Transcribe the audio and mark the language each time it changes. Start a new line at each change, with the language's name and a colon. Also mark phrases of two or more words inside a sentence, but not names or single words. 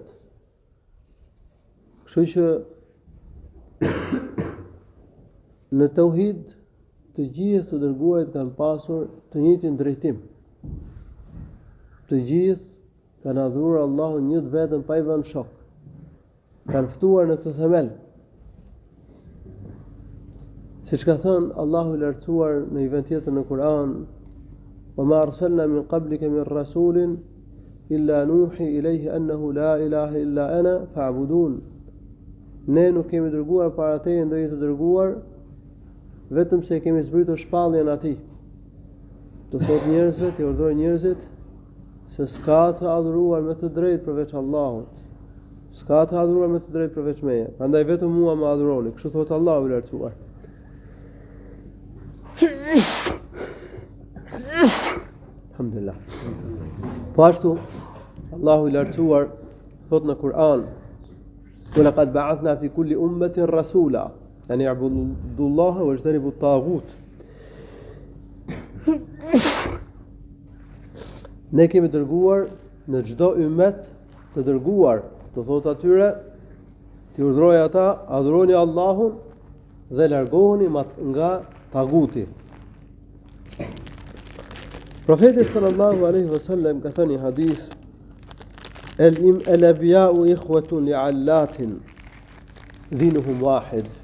Albanian: Kështu që në tauhid të gjithë të dërguarit kanë pasur të njëjtin drejtim. Të gjithë kanë adhuruar Allahun një të vetëm, pa i vënë shok. Kanë ftuar në këtë themel. Siç ka thënë Allahu i lartësuar në një vend tjetër në Kur'an,
Arabic: "وما أرسلنا من قبلك من رسول إلا نوحي إليه أنه لا إله إلا أنا فاعبدون."
Albanian: Ne nuk kemi dërguar para teje ndonjë të dërguar, vetëm se kemi zbritur shpalljen atij. Të thotë njerëzve, të urdhëroj njerëzit se s'ka të adhuruar me të drejtë përveç Allahut. S'ka të adhuruar me të drejtë përveç meje. Prandaj vetëm mua më adhuroni, kështu thotë Allahu i lartësuar. Alhamdulillah. Po ashtu Allahu i lartësuar thot në Kur'an:
Arabic: "ولقد بعثنا في كل أمة رسولا أن اعبدوا الله واجتنبوا الطاغوت."
Albanian: Ne kemi dërguar në çdo ummet të dërguar, do thot atyre, ti urdhroj ata, adhuroni Allahun dhe largohuni nga taguti. Profeti
Arabic: صلى الله عليه وسلم
Albanian: ka thënë një hadith:
Arabic: "الأنبياء إخوة لعلات دينهم واحد."